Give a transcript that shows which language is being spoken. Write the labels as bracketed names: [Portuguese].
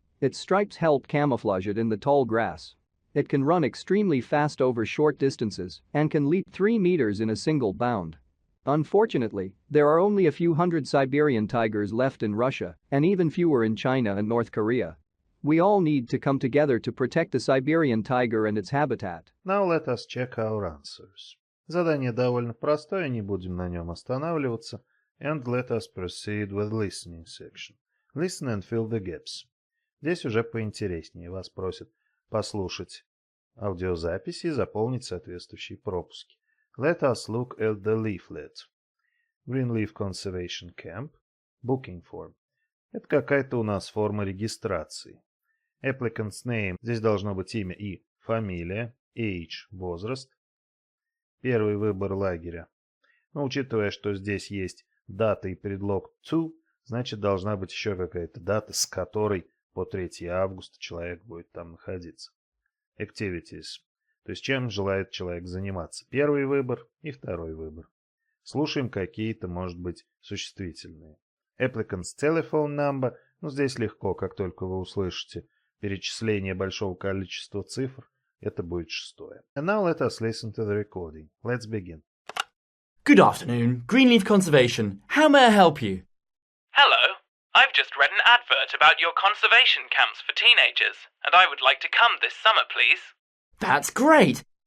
[English] Its stripes help camouflage it in the tall grass. It can run extremely fast over short distances and can leap 3 meters in a single bound. Unfortunately, there are only a few hundred Siberian tigers left in Russia and even fewer in China and North Korea. We all need to come together to protect the Siberian tiger and its habitat. Now let us check our answers. [Russian] Задание довольно простое, не будем на нем останавливаться. [English] And let us proceed with listening section. Listen and fill the gaps. [Russian] Здесь уже поинтереснее. Вас просят послушать аудиозаписи и заполнить соответствующие пропуски. [English] Let us look at the leaflet. Green Leaf Conservation Camp. Booking form. [Russian] Это какая-то у нас форма регистрации. [English] Applicant's name. [Russian] Здесь должно быть имя и фамилия. Age. Возраст. Первый выбор лагеря. Но учитывая, что здесь есть дата и предлог to, значит должна быть еще какая-то дата, с которой по 3 августа человек будет там находиться. [English] Activities. [Russian] То есть чем желает человек заниматься. Первый выбор и второй выбор. Слушаем какие-то, может быть, существительные. [English] Applicant's telephone number. [Russian] Ну, здесь легко, как только вы услышите перечисление большого количества цифр, это будет 6. [English] And now let us listen to the recording. Let's begin. Good afternoon, Greenleaf Conservation. How may I help you? Hello. I've just read an advert about your conservation camps for teenagers, and I would like to come this summer, please. That's great.